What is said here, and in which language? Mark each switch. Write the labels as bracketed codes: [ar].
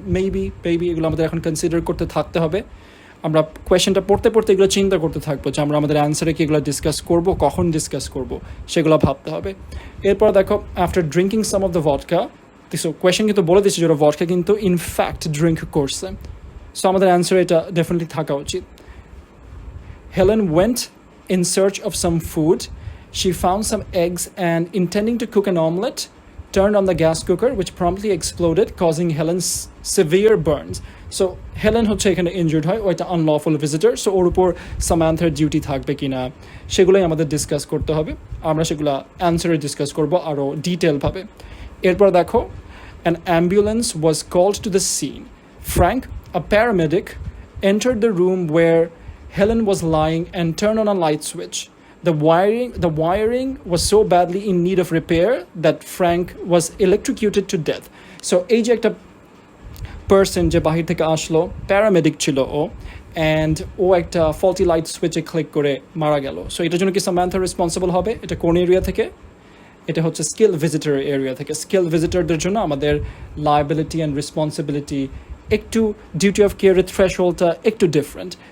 [bn] Maybe এগুলো আমাদের এখন কনসিডার করতে থাকতে হবে। আমরা কোয়েশ্চেনটা পড়তে এগুলো চিন্তা করতে থাকবো যে আমরা আমাদের অ্যান্সারে কি এগুলো ডিসকাস করব, কখন ডিসকাস করব, সেগুলো ভাবতে হবে। এরপর দেখো, [en] after drinking some of the vodka, [bn] so question কিন্তু বলে দিচ্ছে যে ওরা ভডকা কিন্তু ইনফ্যাক্ট ড্রিঙ্ক করছে। সো আমাদের অ্যান্সার এটা ডেফিনেটলি থাকা উচিত। [en] Helen went in search of some food. She found some eggs and, intending to cook an omelette, turned on the gas cooker, which promptly exploded, causing Helen severe burns. [bn] So Helen হচ্ছে এখানে injured হয়, ও একটা unlawful visitor. So ওর উপর সামান্থার duty থাকবে কিনা সেগুলোই আমাদের discuss করতে হবে। আমরা সেগুলো অ্যান্সারে ডিসকাস করবো আরও ডিটেলভাবে। এরপর দেখো, [en] an ambulance was called to the scene. Frank, a paramedic, entered the room where Helen was lying and turned on a light switch. The wiring was so badly in need of repair that Frank was electrocuted to death. [bn] So এই যে একটা person যে বাহির থেকে আসলো, paramedic ছিল ও, and ও একটা faulty light সুইচে click করে মারা গেল। সো এটার জন্য কি সামান্থা রেসপন্সিবল হবে? এটা কোন এরিয়া থেকে? এটা হচ্ছে স্কিল ভিজিটর এরিয়া থেকে। স্কিল ভিজিটরদের জন্য আমাদের লায়াবিলিটি অ্যান্ড রেসপন্সিবিলিটি একটু, ডিউটি অফ কেয়ারের থ্রেশহোল্ডটা একটু ডিফারেন্ট।